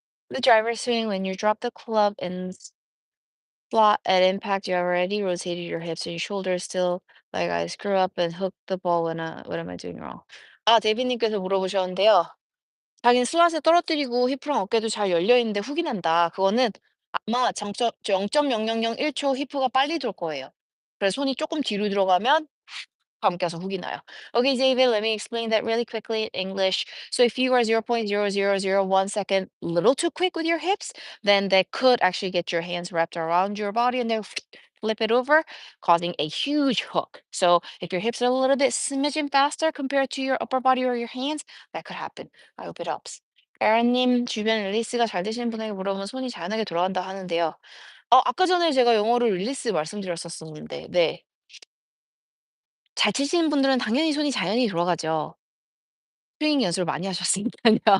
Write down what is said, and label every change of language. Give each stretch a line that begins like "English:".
English: The driver swing when you drop the club and slot at impact, you have already rotated your hips and your shoulders still like I screw up and hook the ball when what am I doing wrong?
Korean: 아, 데비님께서 물어보셨는데요. 자기는 슬롯에 떨어뜨리고 히프랑 어깨도 잘 열려 있는데 훅이 난다. 그거는 아마 장점 0.0001초 히프가 빨리 돌 거예요. 그래서 손이 조금 뒤로 들어가면 감겨서 훅이 나요.
English: Okay, David, let me explain that really quickly in English. So if you are 0.0001 second little too quick with your hips, then that could actually get your hands wrapped around your body and then flip it over, causing a huge hook. So if your hips are a little bit smidgen faster compared to your upper body or your hands, that could happen. I hope it helps.
Korean: 에라님, 주변 릴리스가 잘 되시는 분에게 물어보면 손이 자연하게 돌아간다 하는데요. 아까 전에 제가 영어로 릴리스 말씀드렸었었는데, 네. 잘 치시는 분들은 당연히 손이 자연히 돌아가죠. 스윙 연습을 많이 하셨으니깐요.